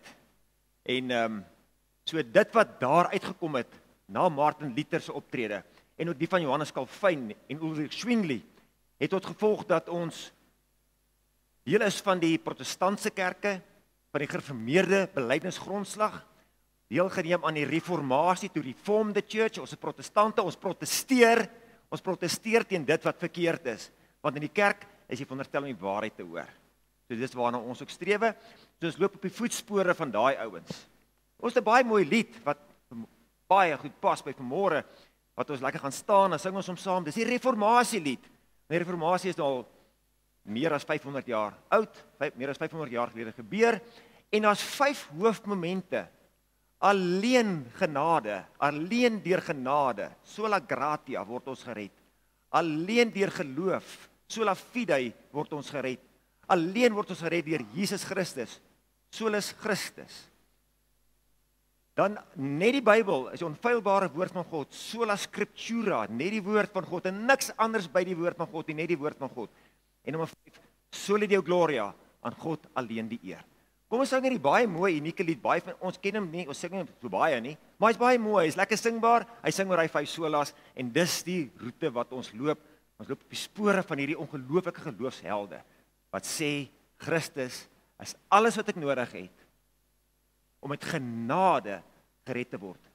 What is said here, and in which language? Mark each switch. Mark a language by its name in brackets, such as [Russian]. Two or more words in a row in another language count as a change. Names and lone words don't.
[Afrikaans] En so dit wat daar uitgekom het na Martin Luther se optrede en ook die van Johannes Calvin en Ulrich Zwingli, het tot gevolg dat ons deel is van die protestantse kerke, van die gereformeerde belydenisgrondslag, deelgeneem aan die reformatie, [English] to reform the church. [Afrikaans] Ons is protestante, ons protesteer teen dit wat verkeerd is, want in die kerk is jy veronderstel om die waarheid te hoor. So dis waarna ons ook strewe. So ons loop op die voetspore van daai ouens. Ons het 'n baie mooi lied wat baie goed pas by vanmôre, wat ons lekker gaan staan en sing ons hom saam. Dis die reformasielied. Die reformatie is nou al meer as 500 jaar oud, meer as 500 jaar gelede gebeur, en daar's 5 hoofmomente. Alleen genade, alleen deur genade, [Latin] sola gratia [Afrikaans] word ons gered. Alleen deur geloof, [Latin] sola fide [Afrikaans] word ons gered. Alleen word ons gered deur Jesus Christus, [Latin] solus Christus. [Afrikaans] Dan net die Bybel is die onfeilbare woord van God, [Latin] sola scriptura, [Afrikaans] net die woord van God en niks anders by die woord van God, net die woord van God. En nommer 5, [Latin] soli Deo gloria, [Afrikaans] aan God alleen die eer. Kom ons sing hierdie baie mooi unieke lied, baie van ons ken hom nie, ons sing hom so baie nie, maar hy's baie mooi, hy's lekker singbaar, hy sing oor hy 5 solas, en dis die roete wat ons loop op die spore van hierdie ongelooflike geloofshelde, wat sê, Christus is alles wat ek nodig het, om met genade gered te word.